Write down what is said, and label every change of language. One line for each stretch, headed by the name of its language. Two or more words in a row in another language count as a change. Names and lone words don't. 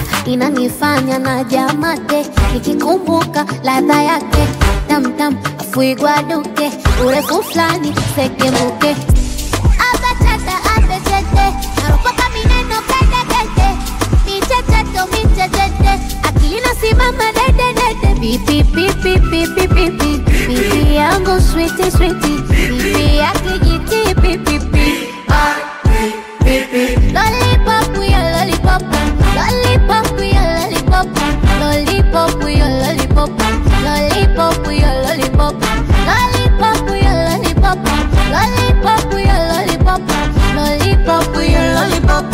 Swahili: inanifanya na jamate, nikikumbuka ladha yake tam tam, afuigwa duke, urefu flani sekemuke. Abachata abechete, naropoka mineno kete kete, michecheto michechete, akili nasimama dede dede. Pipi pipi pipi pipi, pipi yangu
English: sweetie sweetie,
Swahili: pipi yake jiti pipi pipi.
English: Lollipop, we a lollipop. Lollipop, we a lollipop. Lollipop, we a lollipop. Lollipop, we a lollipop. Lollipop, we a lollipop. Lollipop, we a lollipop. Lollipop, we a lollipop.